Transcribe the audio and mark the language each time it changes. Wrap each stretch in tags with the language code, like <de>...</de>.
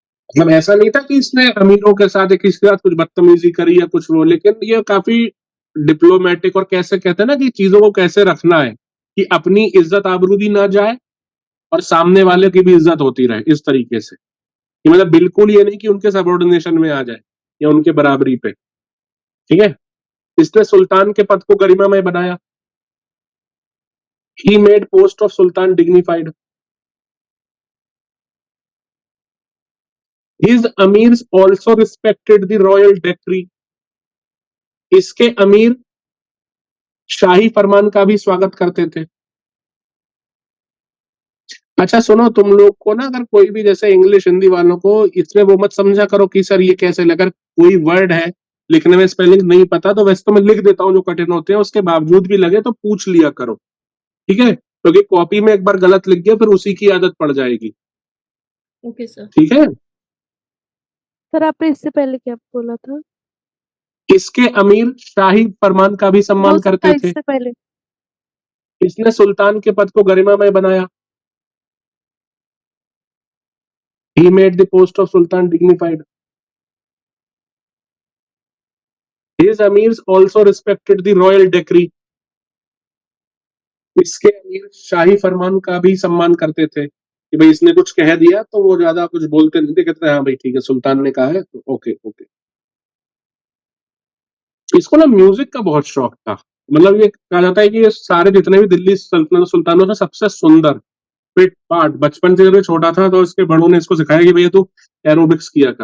<hi>मतलब ऐसा नहीं था कि इसने अमीरों के साथ या किसी के साथ कुछ बदतमीजी करी या कुछ वो, लेकिन ये काफी डिप्लोमेटिक और कैसे कहते हैं ना कि चीजों को कैसे रखना है कि अपनी इज्जत आबरू भी ना जाए और सामने वाले की भी इज्जत होती रहे, इस तरीके से कि मतलब बिल्कुल ये नहीं कि उनके सबऑर्डिनेशन में आ जाए या उनके बराबरी पे। ठीक है, इसने सुल्तान के पद को गरिमामय बनाया।</hi> <en>He made post of sultan dignified. His amirs also respected the royal decree.</en> <hi>इसके अमीर शाही फरमान का भी स्वागत करते थे। अच्छा सुनो, तुम लोग को ना अगर कोई भी जैसे इंग्लिश हिंदी वालों को इसमें वो मत समझा करो कि सर ये कैसे, अगर कोई वर्ड है लिखने में स्पेलिंग नहीं पता तो वैसे तो मैं लिख देता हूँ जो कठिन होते हैं, उसके बावजूद भी लगे तो पूछ लिया करो, ठीक है? क्योंकि कॉपी में एक बार गलत लिख गया फिर उसी की आदत पड़ जाएगी। Okay sir. ठीक है, सर आपने इससे पहले क्या बोला था? इसके अमीर शाही फरमान का भी सम्मान हो सकता करते है थे। इससे पहले। इसने सुल्तान के पद को गरिमामय बनाया।</hi> <en>He made the post of Sultan dignified. His amirs also respected the royal decree.</en> <hi>इसके अमीर शाही फरमान का भी सम्मान करते थे कि भाई इसने कुछ कह दिया तो वो ज्यादा कुछ बोलते नहीं थे, कहते हाँ भाई ठीक है सुल्तान ने कहा है तो ओके ओके। इसको ना म्यूजिक का बहुत शौक था, मतलब ये कहा जाता है कि ये सारे जितने भी दिल्ली सल्तनत सुल्तानों से सबसे सुंदर फिट पार्ट, बचपन से जब ये छोटा था तो इसके बड़ों ने इसको सिखाया कि भैया तू एरोबिक्स किया कर।</hi>